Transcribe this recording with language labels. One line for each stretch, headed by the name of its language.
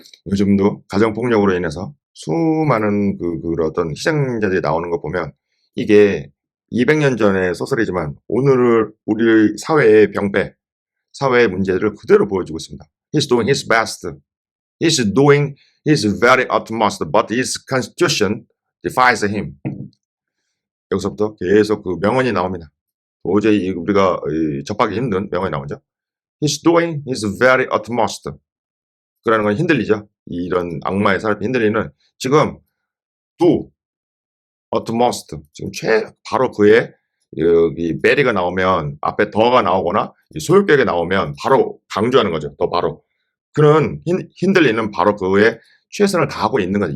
Korean: 요즘도 가정폭력으로 인해서 수많은 그런 어떤 희생자들이 나오는 거 보면 이게 200년 전의 소설이지만 오늘 우리 사회의 병폐, 사회의 문제들을 그대로 보여주고 있습니다.
English: He's doing his best. He's doing his very utmost, but his constitution defies him.
Korean: 여기서부터 계속 그 명언이 나옵니다. 도저히 우리가 접하기 힘든 명언이 나오죠.
English: He's doing his very utmost.
Korean: 그라는 건 흔들리죠. 이런 악마의 사람이 흔들리는 지금 do, utmost, 지금 바로 그의 여기 베리가 나오면 앞에 더가 나오거나 소유격이 나오면 바로 강조하는 거죠. 더 바로. 그는 흔들리는 바로 그의 최선을 다하고 있는 거죠.